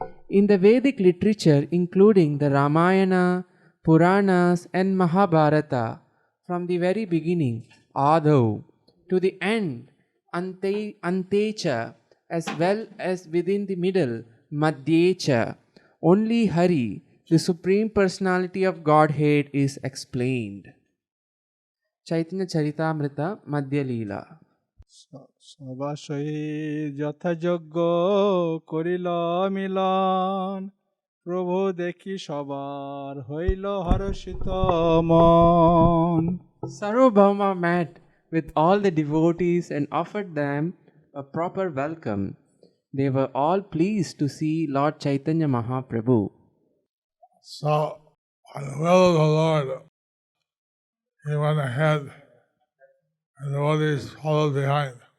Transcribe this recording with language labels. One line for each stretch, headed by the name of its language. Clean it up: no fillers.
English: In the Vedic literature, including the Ramayana, Puranas, and Mahabharata, from the very beginning, Adhav, to the end, Antecha, as well as within the middle, Madhyecha, only Hari, the Supreme Personality of Godhead, is explained. Chaitanya Charitamrita Madhya Leela.
Bangla: সবাসই যথাযোগ্য করিল মিলন, প্রভু দেখি সবার হইল হর্ষিত মন।
English: Sarvabhauma met with all the devotees and offered them a proper welcome. They were all pleased to see Lord Chaitanya Mahaprabhu. So, by the will of the Lord, he went ahead and the devotees followed behind.